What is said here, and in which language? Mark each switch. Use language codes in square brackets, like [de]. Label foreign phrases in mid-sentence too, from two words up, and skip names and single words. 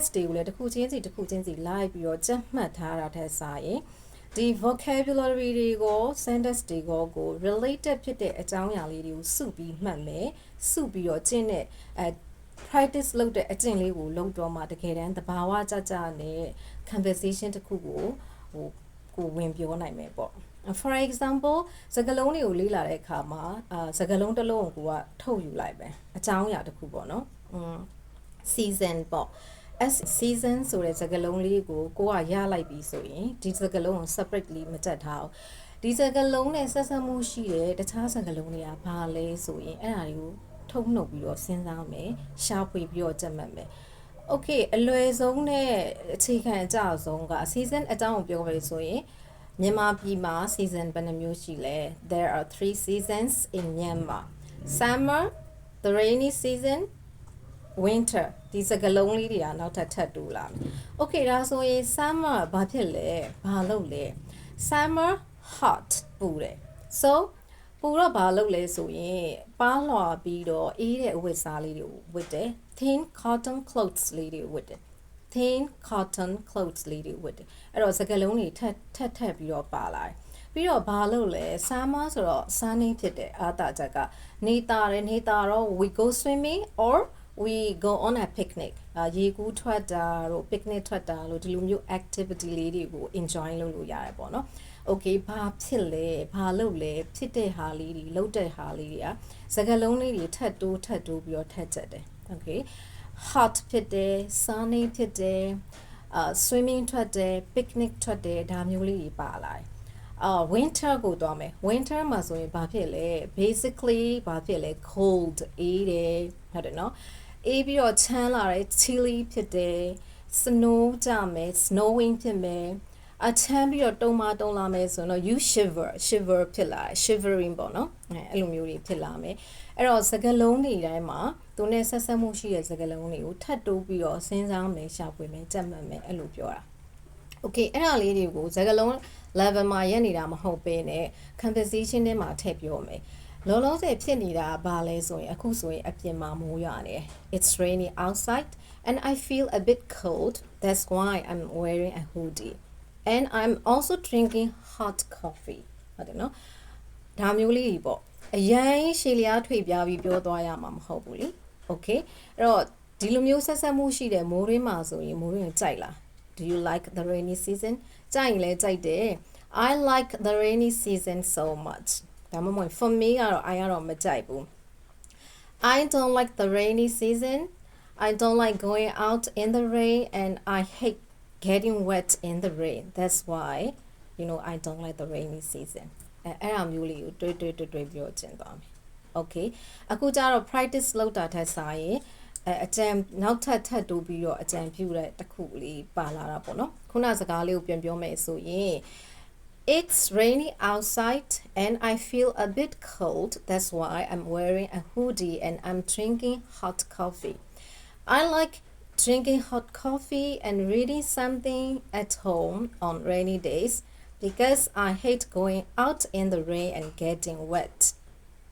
[my] တွေကိုလည်းတစ်ခုချင်းစီလိုက်ပြီးတော့ကြက်မှတ်ထားတာထက်စာရင်ဒီ vocabulary တွေကို sentence တွေကို related ဖြစ်တဲ့အကြောင်းအရာလေးတွေကိုစုပြီးမှတ်မယ်စုပြီးတော့ကျင့်တဲ့practice လုပ်တဲ့အကျင့်လေးကိုလုပ်တော့မှတကယ်တမ်းသဘာဝကျနဲ့ conversation တစ်ခုကိုကိုဝင်ပြောနိုင်မယ်ပေါ့ [en] for example [my] စကားလုံးတွေကိုလေ့လာတဲ့အခါမှာစကားလုံးတစ်လုံးကိုကထုတ်ယူလိုက်ပဲအကြောင်းအရာတစ်ခုပေါ့နော် season ပေါ့ [en] as season [my] ဆိုတဲ့စကားလုံးလေးကိုကရလိုက်ပြီဆိုရင်ဒီစကားလုံးကို separately မတက်ထားအောင်ဒီစကားလုံးနဲ့ဆက်ဆက်မှုရှိတဲ့တခြားစကားလုံးတွေကဘာလဲဆိုရင်အဲ့ဒါတွေကိုထုတ်နှုတ်ပြီးတော့စဉ်းစားမယ်ရှာဖွေပြီးတော့ကြက်မှတ်မယ် Okay အလွယ်ဆုံးနဲ့အခြေခံအကျဆုံးက season အကြောင်းကိုပြောပါလို့ဆိုရင်မြန်မာပြည်မှာ season ဘယ်နှမျိုးရှိလဲ [en] There are 3 seasons in Myanmar summer the rainy season [my] winter ဒီစကားလုံးလေးတွေကနောက်ထပ်တူလာမယ် Okay ဒါဆိုရင် summer ဘာဖြစ်လဲဘာလုပ်လဲ [en] summer hot [my] ပူတယ် so ပူတော့ဘာလုပ်လဲဆိုရင်ပါးလွှာပြီးတော့အေးတဲ့အဝ တ်စားလေးတွေကိုဝတ်တယ် [en] thin cotton clothes [my] လေးတွေဝတ်တယ် [en] thin cotton clothes [my] လေးတွေဝတ်တယ်အဲ့တော့စကားလုံးတွေထပ်ပြီးတော့ပါလာတယ်ပြီးတော့ ဘာလုပ်လဲ summer ဆိုတော့ sunny ဖြစ်တယ်အာသာချက်ကနေတာတော့ [en] we go swimming or we go on a picnic [my] ရေကူးထွက်တာတို့ picnic ထွက်တာလို့ဒီလိုမျိုး activity လေးတွေကို enjoy လုပ်လို့ရတယ်ပေါ့နော် Okay ဘာဖြစ်လဲဘာလုပ်လဲဖြစ်တဲ့ဟာလေးတွေလုပ်တဲ့ဟာလေးတွေကစကားလုံးလေးတွေထပ်တိုးပြီးတော့ထပ်ချက်တယ် Okay hot ဖြစ်တယ် sunny ဖြစ်တယ် swimming ထွက်တယ် picnic ထွက်တယ်ဒါမျိုးလေးတွေပါလာတယ် winter ကိုသွားမယ် winter မှာဆိုရင်ဘာဖြစ်လဲ basically ဘာဖြစ်လဲ cold အေးတယ်ဟုတ်တယ်နော်အေးပြီးတော့ချမ်းလာတယ် chilly ဖြစ်တယ် snow ကြမယ် snowing ဖြစ်မယ်အချမ်းပြီးတော့တုံလာမယ်ဆိုတော့ [en] you shiver [my] ဖြစ်လာ shivering ပေါ့နော်အဲ့လိုမျိုးတွေဖြစ် လာမယ်အဲ့တော့စကားလုံးတွေတိုင်းမှာသူနဲ့ဆက်ဆက်မှုရှိတဲ့စကားလုံးတွေကိုထပ်တိုးပြီးတော့စဉ်းစားမယ်ရှာဖွေမယ်ကြက်မှတ်မယ်အဲ့လိုပြောတာ Okay အဲ့ဒါလေးတွေကိုစ ကားလုံး level မှာရက်နေတာမဟုတ်ဘဲနဲ့ conversation ထဲမှာထည့်ပြောမယ်လောလောဆယ်ဖြစ်နေတာဘာလဲဆိုရင်အခုဆိုရင်အပြင်မှာ မိုးရွာနေ [en] It's raining outside and I feel a bit cold that's why I'm wearing a hoodie and I'm also drinking hot coffee [my] ဟုတ်တယ်နော်ဒါမျိုးလေးတွေပေါ့အရင်ရှည်လျားထွေပြပြီးပြောသွားရမှာမဟုတ်ဘူးလေ [en] Okay [my] အဲ့တော့ဒီလိုမျိုးဆက်ဆက်မှုရှိတဲ့မိုးရင်းမှာဆိုရင်မိုးရင်းကြိုက်လား [en] Do you like the rainy season [my] ကြိုက်ရင်လည်းကြိုက်တယ် [en] I like the rainy season so much ဒါမှမဟုတ် for me ကတော့ I [my] ကတော့မကြိုက်ဘူး [en] I don't like the rainy season I don't like going out in the rain and I hate getting wet in the rain that's why I don't like the rainy [my] season အဲ့ဒါမျိုးလေးကိုတွေးပြောချင်သွားမယ် Okay အခုကျတော့ practice လုပ်တာထက်စာရင်အကြံနောက်ထ ပ်တိုးပြီးတော့အကြံပြုတဲ့တစ်ခုလေးပါလာတာပေါ့နော်ခုနစကားလေးကိုပြန်ပြောမယ်ဆိုရင် [en] It's raining outside and I feel a bit cold that's why I'm wearing a hoodie and I'm drinking hot coffee I like drinking hot coffee and reading something at home on rainy days because I hate going out in the rain and getting wet.